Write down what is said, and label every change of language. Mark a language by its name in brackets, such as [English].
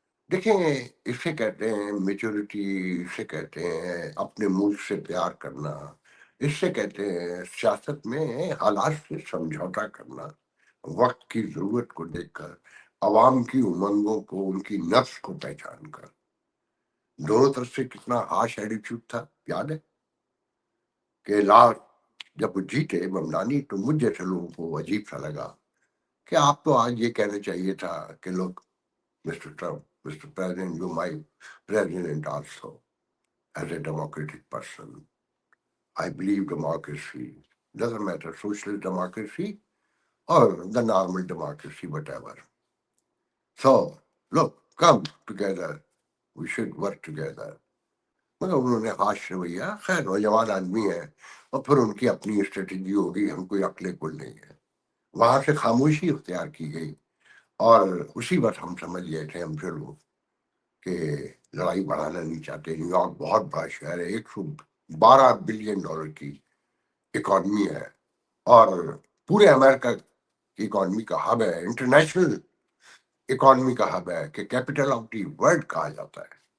[Urdu] دیکھیں اس سے کہتے ہیں میچورٹی، اس سے کہتے ہیں اپنے ملک سے پیار کرنا، اس سے کہتے ہیں سیاست میں حالات سے سمجھوتا کرنا، وقت کی ضرورت کو دیکھ کر، عوام کی امنگوں کو، ان کی نفس کو پہچان کر۔ دونوں طرف سے کتنا ہارش ایٹیٹیوڈ تھا، یاد ہے کہ جب وہ جیتے ممدانی، تو مجھ جیسے لوگوں کو عجیب سا لگا کہ آپ تو آج یہ کہنا چاہیے تھا کہ لوگ Mr. [English] Trump, Mr. President, you're my president also, as a democratic person. I believe democracy. Doesn't matter, socialist democracy or the normal democracy, whatever. So, look, come together. We should work together. [Urdu] مگر انہوں نے خاص رویہ، خیر نوجوان آدمی ہے، اور پھر ان کی اپنی اسٹریٹجی ہوگی، ہم کوئی عقل کل نہیں ہے۔ وہاں سے خاموشی اختیار کی گئی، اور اسی وقت ہم سمجھ گئے تھے ہم سے لوگ کہ لڑائی بڑھانا نہیں چاہتے۔ نیو یارک بہت بڑا شہر ہے، 112 بلین ڈالر کی اکانومی ہے، اور پورے امریکہ کی اکانومی کا ہب ہے، انٹرنیشنل اکانومی کا ہب ہے، کہ کیپٹل آف دی ورلڈ کہا جاتا ہے۔